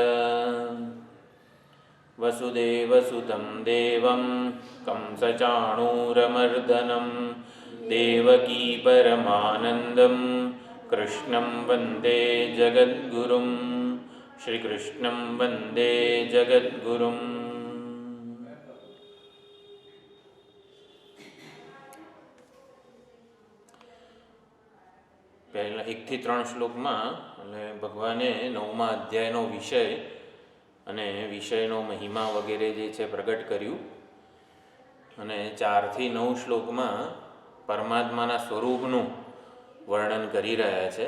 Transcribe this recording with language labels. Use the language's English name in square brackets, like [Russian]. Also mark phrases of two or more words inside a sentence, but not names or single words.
[Sanskrit] वसुदेवसुतं देवं कंसचाणूरमर्दनं देवकी परमानन्दं कृष्णं वन्दे जगद्गुरुं। श्रीकृष्णं वन्दे जगद्गुरुं। [Gujarati] પહેલાં 1 થી 3 શ્લોકમાં એટલે ભગવાને 9મા અધ્યાયનો વિષય અને વિષયનો મહિમા વગેરે જે છે પ્રગટ કર્યું, અને 4 થી 9 શ્લોકમાં પરમાત્માના સ્વરૂપનું વર્ણન કરી રહ્યા છે.